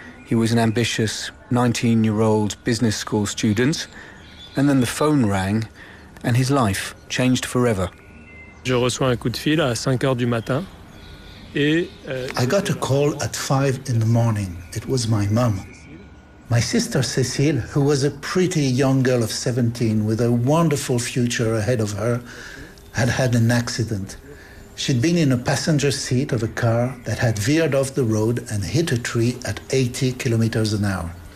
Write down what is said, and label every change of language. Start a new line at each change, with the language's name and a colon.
English: He was an ambitious 19-year-old business school student, and then the phone rang, and his life changed forever.
French: Je reçois un coup de fil à 5 heures du matin.
English: I got a call at 5 in the morning. It was my mum. My sister Cécile, who was a pretty young girl of 17 with a wonderful future ahead of her, had had an accident. She'd been in a passenger seat of a car that had veered off the road and hit a tree at 80 kilometers an hour.